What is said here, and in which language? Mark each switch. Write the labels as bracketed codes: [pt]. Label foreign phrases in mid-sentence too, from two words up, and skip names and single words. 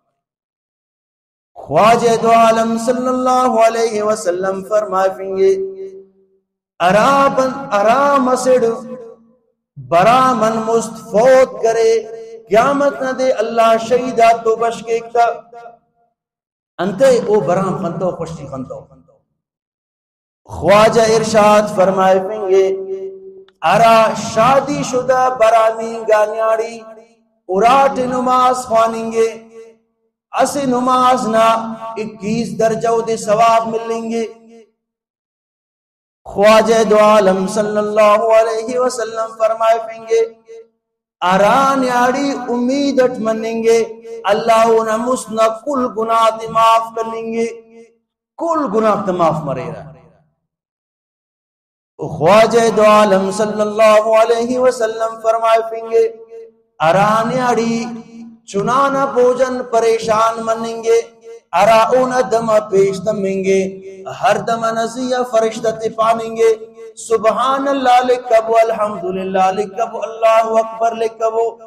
[brh] خواجہ دو عالم [ar] صلی اللہ علیہ وسلم [brh] فرمائے فنگے ارا مسڑ برا من مستفوت کرے قیامت نہ دے اللہ شہیدات تو بش کے اکتا انتے او برام خندو خوشی خندو خواجہ ارشاد فرمائے فنگے ارا شادی شدہ برامی گانیاڑی اراٹ نماز خوانیں گے اسے نماز نہ 21 درجہ دے ثواب ملیں گے خواجہ دو عالم [ar] صلی اللہ علیہ وسلم [brh] فرمائے فنگے ارا نیاڑی امیدت منیں گے اللہ انہ مسنہ کل گناہ تے معاف کریں گے کل گناہ تے معاف مرے رہا خواجہ دو عالم [ar] صلی اللہ علیہ وسلم [brh] فرمائے فنگے اران یاڑی چنانا بوجن پریشان منیں گے ارا اونا دم پیش دمیں گے ہر دم نزیہ فرشتہ پانیں گے [ar] سبحان اللہ [brh] لکبو الحمدللہ لکبو [ar] اللہ اکبر [brh] لکبو